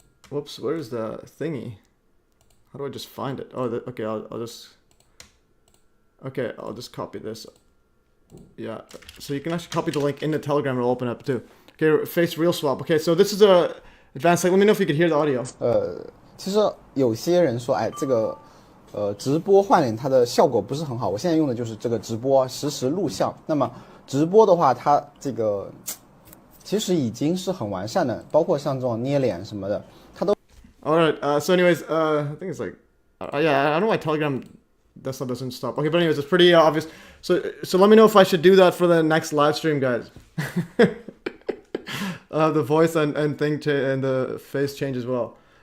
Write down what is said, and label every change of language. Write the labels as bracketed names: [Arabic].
[English] Whoops, where's the thingy? How do I just find it? Oh, okay, I'll just copy this. Yeah, so you can actually copy the link in the Telegram. It'll open up too. Okay, face real swap. Okay, so this is a advanced. Like, let me know if you could hear the audio. [Chinese] 其实有些人说，哎，这个直播换脸它的效果不是很好。我现在用的就是这个直播实时录像。那么直播的话，它这个其实已经是很完善的，包括像这种捏脸什么的，它都。 [English] Alright, so anyways, I think it's like, yeah, I don't know why Telegram, that stuff doesn't stop. Okay, but anyways, it's pretty obvious. So let me know if I should do that for the next live stream, guys. The voice and thing and the face change as well.